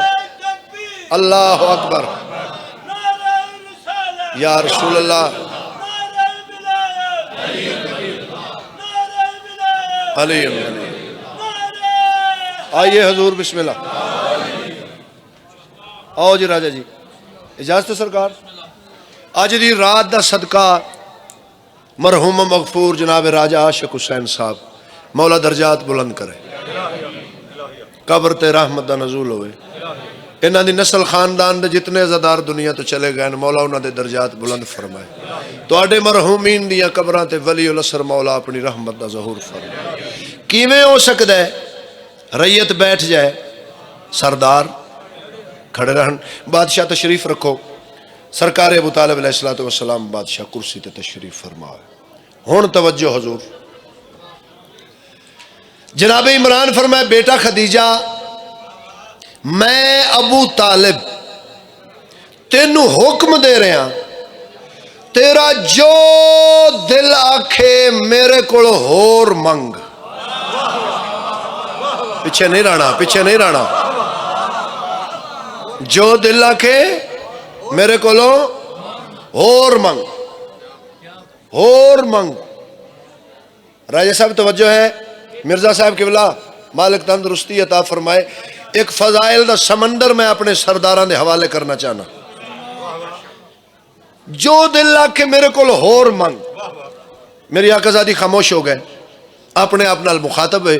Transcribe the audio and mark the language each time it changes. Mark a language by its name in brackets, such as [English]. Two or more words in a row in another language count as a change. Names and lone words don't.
[Arabic] اللہ اکبر، یا رسول اللہ، [Urdu] علی آئیے حضور، [Arabic] بسم اللہ، [Urdu] آؤ جی راجہ جی، اجازت ہے سرکار؟ [Punjabi] آج دی رات دا صدقہ مرحوم مغفور جناب راجہ عاشق حسین صاحب، مولا درجات بلند کرے، قبر تے رحمت دا نزول ہوئے، انہاں دی نسل خاندان دے جتنے عزادار دنیا تو چلے گئے مولا انہاں دے درجات بلند فرمائے، تو آڈے مرحومین دیا قبران تے ولی الاسر مولا اپنی رحمت دا ظہور فرمائے۔ کیویں ہو سکتا ہے ریت بیٹھ جائے سردار کھڑے رہن؟ [Urdu] بادشاہ تشریف رکھو۔ [Punjabi] سرکار ابو طالب علیہ السلام بادشاہ کرسی تے تشریف فرمائے۔ ہون توجہ حضور، جناب عمران فرمائے بیٹا خدیجہ میں ابو طالب تینو حکم دے رہا تیرا جو دل آکھے میرے کولو ہور منگ. پیچھے نہیں رہنا، پیچھے نہیں رہنا. جو دل آکھے میرے کولو ہور منگ، ہور منگ. [Urdu] راجہ صاحب توجہ ہے. مرزا صاحب قبلہ مالک تندرستی عطا فرمائے. [Punjabi] ایک فضائل دا سمندر میں اپنے سرداراں دے حوالے کرنا چاہنا. جو دل آکھے میرے کول ہور منگ. میری آقا زادی خاموش ہو گئے، اپنے آپ نال مخاطب ہے.